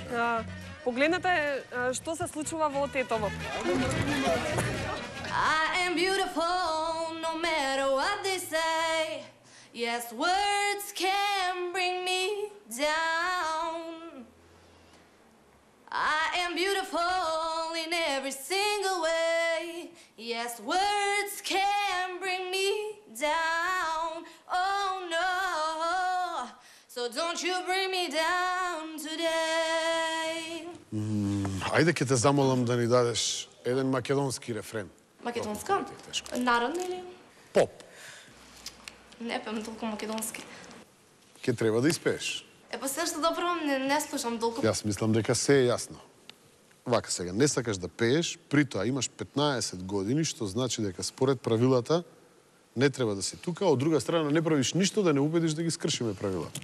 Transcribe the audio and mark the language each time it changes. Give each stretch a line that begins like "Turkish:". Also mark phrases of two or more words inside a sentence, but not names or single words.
Macedonian: Погледнете што се случува во Тетово.
English: I am beautiful no matter what they say. Yes, words can bring me down. I am beautiful in every single way. Yes, words can bring me down. Oh no, so don't you bring me down today.
Macedonian: Ајде ќе те замолам да ни дадеш еден македонски рефрен. Македонска? Народна или? Поп. Не пеам толку македонски. Ќе треба да испееш. Па се што добро не слушам толку. Јас мислам дека се е јасно. Вака сега, не сакаш да пееш, при тоа имаш 15 години, што значи дека според правилата не треба да си тука, а од друга страна не правиш ништо да не убедиш да ги скршиме правилата.